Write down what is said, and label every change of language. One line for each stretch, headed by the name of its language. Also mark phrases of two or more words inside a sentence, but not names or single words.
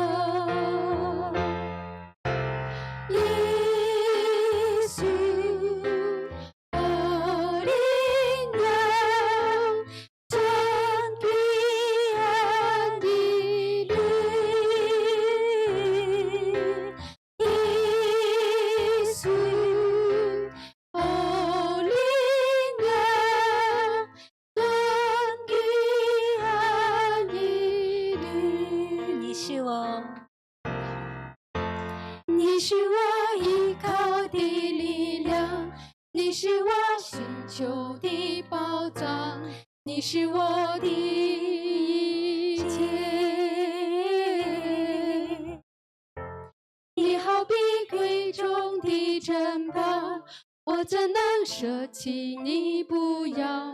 Korean: 예수 어린 양 전 귀한 이름. 예수 어린 양 전 귀한 이름.
Chinese: 你是我，你是我依靠的力量，你是我寻求的宝藏，你是我的一切。你好比贵重的珍宝，我怎能舍弃你不要？